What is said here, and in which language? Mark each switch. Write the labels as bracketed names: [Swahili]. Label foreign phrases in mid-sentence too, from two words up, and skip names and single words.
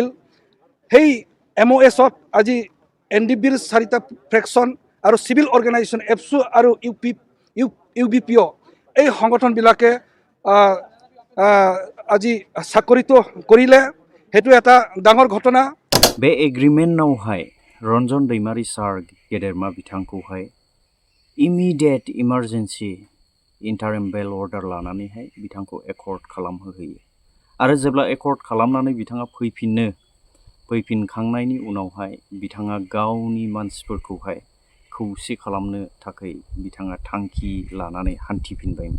[Assamese] সেই MOSত আজি NDBৰ 4টা ফ্ৰেকশ্যন আৰু চিভিল অৰ্গেনাইজেশ্যন এপছু আৰু UBPO এই সংগঠনবিলাকে আজি স্বাক্ষৰিত কৰিলে। সেইটো এটা ডাঙৰ ঘটনা। [Bodo] बे एग्रिमेन्टआवहाय रन्जन दैमारी सार गेदेरमा बिथांखौहाय [English] immediate emergency interim bail order [Bodo] लानानैहाय बिथांखौ एकर्ड खालामहोयो आरो जेब्ला एकर्ड खालामनानै बिथाङा फैफिनखांनायनि उनावहाय बिथाङा गावनि मानसिफोरखौहाय खौसे खालामनो थाखाय बिथाङा थांखि लानानै हान्थिफिनबायमोन।